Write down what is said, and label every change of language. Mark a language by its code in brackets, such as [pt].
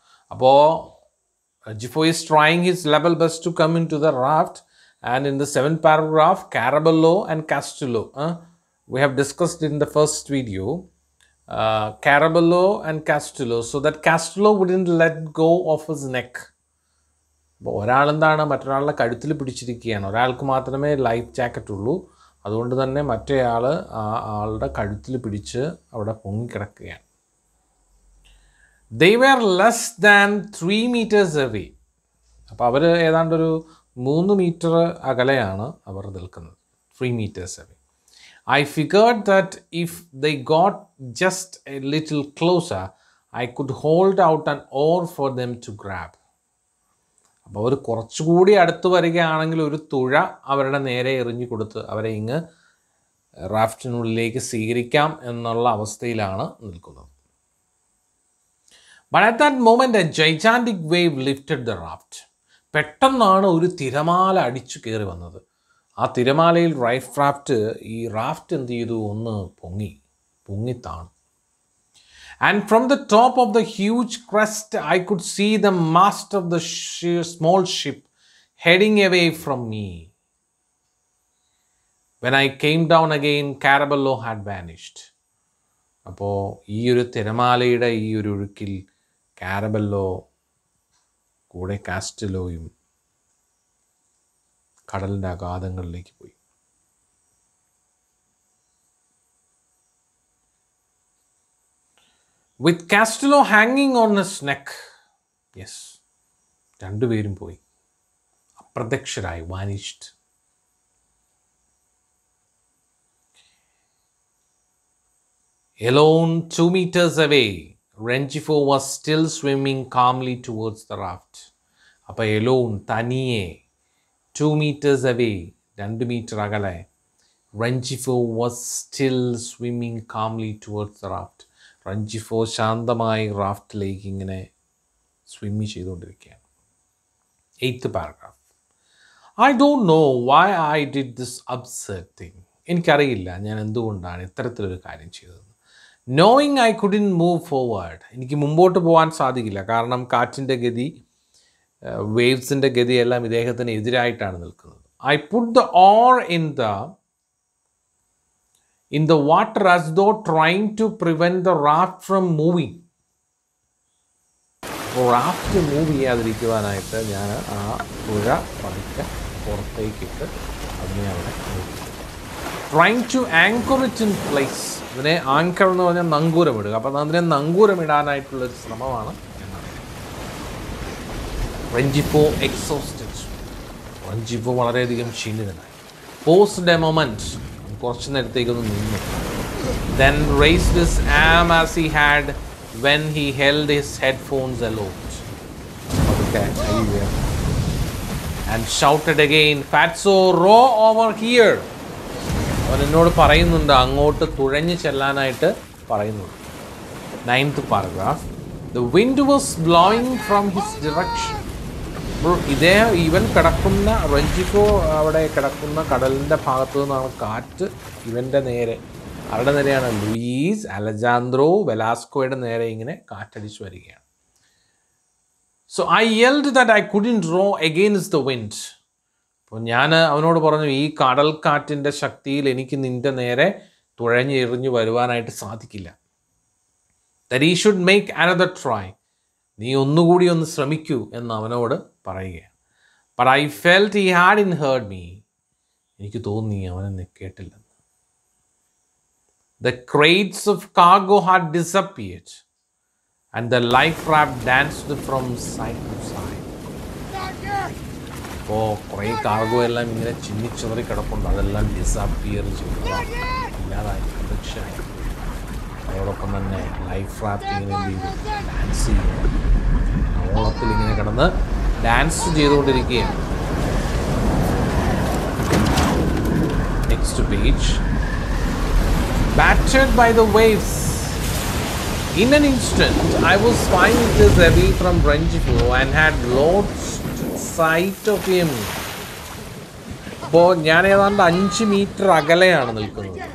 [en] Rengifo is trying his level best to come into the raft. And in the 7th paragraph, Caraballo and Castillo. We have discussed in the first video. Caraballo and Castillo. So that Castillo wouldn't let go of his neck. [ml] ഒരാളെന്താണ് മറ്റൊരാളുടെ കഴുത്തിൽ പിടിച്ചിരിക്കുകയാണ്. ഒരാൾക്ക് മാത്രമേ life jacket ഉള്ളൂ. അതുകൊണ്ട് തന്നെ മറ്റേയാൾ ആളുടെ കഴുത്തിൽ പിടിച്ച് അവിടെ പൊങ്ങിക്കിടക്കുകയാണ്. [en] They were less than 3 meters away. [ml] അപ്പോൾ അവർ ഏതാണ്ടൊരു 3 മീറ്റർ അകലെയാണ് അവർ നിൽക്കുന്നത്. [en] 3 meters away. I figured that if they got just a little closer, I could hold out an oar for them to grab. [ml] അപ്പോൾ അവർ കുറച്ചുകൂടി അടുത്ത് വരികയാണെങ്കിൽ ഒരു തുഴ അവരുടെ നേരെ എറിഞ്ഞു കൊടുത്ത് അവരെ ഇങ്ങ് റാഫ്റ്റിനുള്ളിലേക്ക് സ്വീകരിക്കാം എന്നുള്ള അവസ്ഥയിലാണ് നിൽക്കുന്നത്. [en] But at that moment, a gigantic wave lifted the raft. [ml] പെട്ടെന്നാണ് ഒരു തിരമാല അടിച്ചു കയറി വന്നത്. ആ തിരമാലയിൽ ഈ റാഫ്റ്റ് എന്ത് ചെയ്തു? ഒന്ന് പൊങ്ങിത്താണ്. [en] And from the top of the huge crest, I could see the mast of the small ship heading away from me. When I came down again, Caraballo had vanished. [ml] അപ്പോൾ ഈ ഒരു തിരമാലയുടെ ഈ ഒരു ഒഴുക്കിൽ കാരബല്ലോ കൂടെ കാസ്റ്റിലോയും കടലിൻ്റെ അഗാധങ്ങളിലേക്ക് പോയി. [en] With Castillo hanging on his neck. Yes. [ml] രണ്ടുപേരും പോയി. അപ്രത്യക്ഷരായി, [en] vanished. Alone 2 meters away, Rengifo was still swimming calmly towards the raft. അപ്പോൾ alone, തനിയെ, 2 meters away, 2 meter അകലെ, Rengifo was still swimming calmly towards the raft. [ml] Rengifo ശാന്തമായി റാഫ്റ്റിലേക്ക് ഇങ്ങനെ സ്വിമ്മി ചെയ്തുകൊണ്ടിരിക്കുകയാണ്. [en] 8th paragraph. I don't know why I did this absurd thing. [ml] എനിക്കറിയില്ല ഞാൻ എന്തുകൊണ്ടാണ് ഇത്തരത്തിലൊരു കാര്യം ചെയ്തത്. [en] Knowing I couldn't move forward. [ml] എനിക്ക് മുമ്പോട്ട് പോകാൻ സാധിക്കില്ല. കാരണം കാറ്റിൻ്റെ ഗതി, വേവ്സിൻ്റെ ഗതിയെല്ലാം ഇദ്ദേഹത്തിന് എതിരായിട്ടാണ് നിൽക്കുന്നത്. [en] I put the oar in the water as though trying to prevent the raft from moving. [ml] Raft move ചെയ്യാതിരിക്കുവാനായിട്ട് ഞാൻ ആ പുഴ പതുക്കെ പുറത്തേക്കിട്ട് അതിനെ അവിടെ [en] Trying to anchor it in place. [ml] അതിനെ ആങ്കർ എന്ന് പറഞ്ഞാൽ നങ്കൂരമിടുക. അപ്പം അതിനെ നങ്കൂരമിടാനായിട്ടുള്ളൊരു ശ്രമമാണ് എന്നാണ്. [en] Rengifo exhausted. Rengifo [ml] വളരെയധികം ക്ഷീണിതനായി. [en] Paused a moment. [ml] കുറച്ച് നേരത്തേക്കൊന്ന് നിന്നു. [en] Then raised his arm as he had when he held his headphones aloft. Okay, and shouted again, "Fatso, row over here." [ml] അവൻ എന്നോട് പറയുന്നുണ്ട് അങ്ങോട്ട് തുഴഞ്ഞു ചെല്ലാനായിട്ട് പറയുന്നുണ്ട്. [en] 9th paragraph. The wind was blowing from his direction. [ml] ഇവൻ കിടക്കുന്ന റെഞ്ചിഫോ അവിടെ കിടക്കുന്ന കടലിൻ്റെ ഭാഗത്തു നിന്നാണ് കാറ്റ് ഇവൻ്റെ നേരെ, അവരുടെ നേരെയാണ് ലൂയിസ് അലജാൻഡ്രോ വെലാസ്കോയുടെ നേരെ ഇങ്ങനെ കാറ്റടിച്ചു വരികയാണ്. [en] So I yelled that I couldn't row against the wind. [ml] അപ്പോൾ ഞാൻ അവനോട് പറഞ്ഞു, ഈ കടൽക്കാറ്റിൻ്റെ ശക്തിയിൽ എനിക്ക് നിൻ്റെ നേരെ തുഴഞ്ഞ് എറിഞ്ഞു വരുവാനായിട്ട് സാധിക്കില്ല. [en] That he should make another try. [ml] നീ ഒന്നുകൂടി ഒന്ന് ശ്രമിക്കൂ എന്ന് അവനോട് പറയുകയാണ്. [en] But I felt he hadn't heard me. [ml] എനിക്ക് തോന്നി അവനെന്നെ കേട്ടില്ലെന്ന്. [en] The crates of cargo had disappeared and the life raft danced from side to side. [ml] അപ്പോൾ കുറേ കാർഗോ എല്ലാം ഇങ്ങനെ ചിന്നിച്ചിതറി കിടപ്പുണ്ട്, അതെല്ലാം ഡിസപ്പിയർ ചെയ്തു, ഇല്ലാതായി, അദൃശ്യമായി. അതോടൊപ്പം തന്നെ ലൈഫ് റാഫ്റ്റ് ഇങ്ങനെ എന്ത് ചെയ്തു, ഡാൻസ് ചെയ്യുന്നു, ഓളത്തിൽ ഇങ്ങനെ കിടന്ന് ഡാൻസ് ചെയ്തുകൊണ്ടിരിക്കുകയാണ്. [en] Next page. Battered by the waves, in an instant I was 5 meters away from Rengifo and had lost sight of him. [ml] അപ്പോൾ ഞാൻ ഏതാണ്ട് 5 മീറ്റർ അകലെയാണ് നിൽക്കുന്നത്.